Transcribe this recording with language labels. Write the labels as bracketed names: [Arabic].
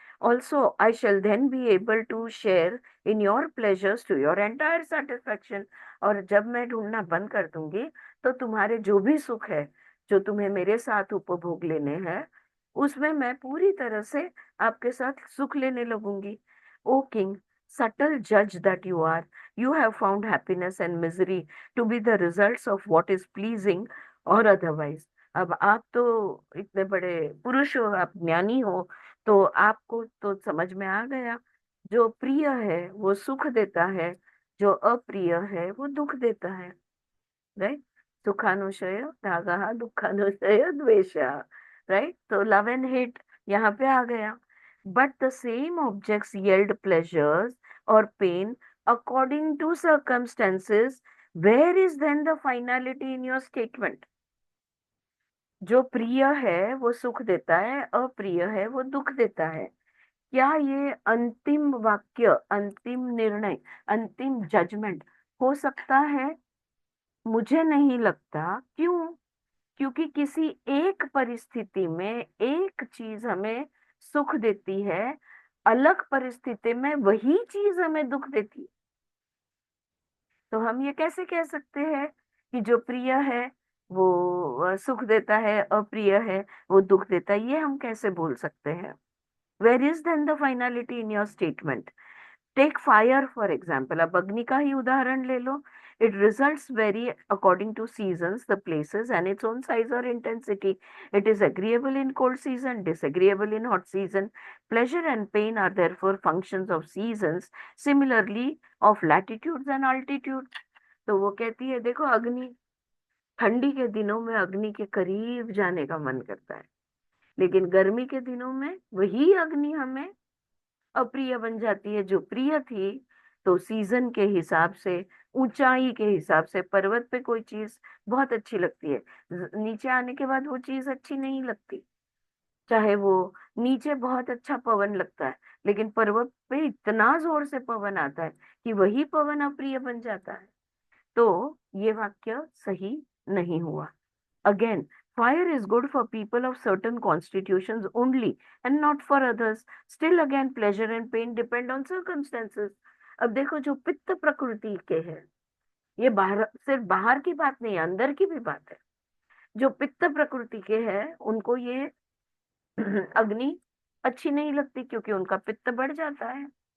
[English] Also I shall then be able to share in your pleasures to your entire satisfaction. [Hindi] और जब मैं ढूंढना बंद कर दूंगी तो तुम्हारे जो भी सुख है जो तुम्हें मेरे साथ उपभोग लेने हैं उसमें मैं पूरी तरह से आपके साथ सुख लेने लगूंगी. [English] O king, subtle judge that you have found happiness and misery to be the results of what is pleasing or otherwise. [Hindi] अब आप तो इतने बड़े पुरुष हो, आप ज्ञानी हो, तो आपको तो समझ में आ गया. जो प्रिय है वो सुख देता है, जो अप्रिय है वो दुख देता है. [English] Right. [Sanskrit] सुखानुशय त्यागः, दुखानुशय द्वेषः. [English] Right. [Hindi] तो [English] love and hate [Hindi] यहाँ पे आ गया. [English] But the same objects yield pleasures or pain according to circumstances. Where is then the finality in your statement? [Hindi] जो प्रिय है वो सुख देता है, अप्रिय है वो दुख देता है. क्या ये अंतिम वाक्य, अंतिम निर्णय, अंतिम जजमेंट हो सकता है? मुझे नहीं लगता. क्यों? क्योंकि किसी एक परिस्थिति में एक चीज हमें सुख देती है, अलग परिस्थिति में वही चीज हमें दुख देती है. तो हम ये कैसे कह सकते हैं कि जो प्रिय है वो सुख देता है, अप्रिय है वो दुख देता है? ये हम कैसे बोल सकते हैं? [English] Where is then the finality in your statement? Take fire for example. [Hindi] अब अग्नि का ही उदाहरण ले लो. [English] It results vary according to seasons, the places, and its own size or intensity. It is agreeable in cold season, disagreeable in hot season. Pleasure and pain are therefore functions of seasons, similarly of latitudes and altitudes. [Hindi] तो वो कहती है, देखो अग्नि, ठंडी के दिनों में अग्नि के करीब जाने का मन करता है, लेकिन गर्मी के दिनों में वही अग्नि हमें अप्रिय बन जाती है. जो प्रिय थी तो सीजन के हिसाब से, ऊंचाई के हिसाब से, पर्वत पे कोई चीज बहुत अच्छी लगती है, नीचे आने के बाद वो चीज अच्छी नहीं लगती. चाहे वो नीचे बहुत अच्छा पवन लगता है, लेकिन पर्वत पे इतना जोर से पवन आता है कि वही पवन अप्रिय बन जाता है. तो ये वाक्य सही नहीं हुआ. [English] Again, fire is good for people of certain constitutions only and not for others. Still again, pleasure and pain depend on circumstances. [Hindi] अब देखो, जो पित्त प्रकृति के हैं, ये बाहर, सिर्फ बाहर की बात नहीं, अंदर की भी बात है. जो पित्त प्रकृति के हैं उनको ये अग्नि अच्छी नहीं लगती क्योंकि उनका पित्त बढ़ जाता है.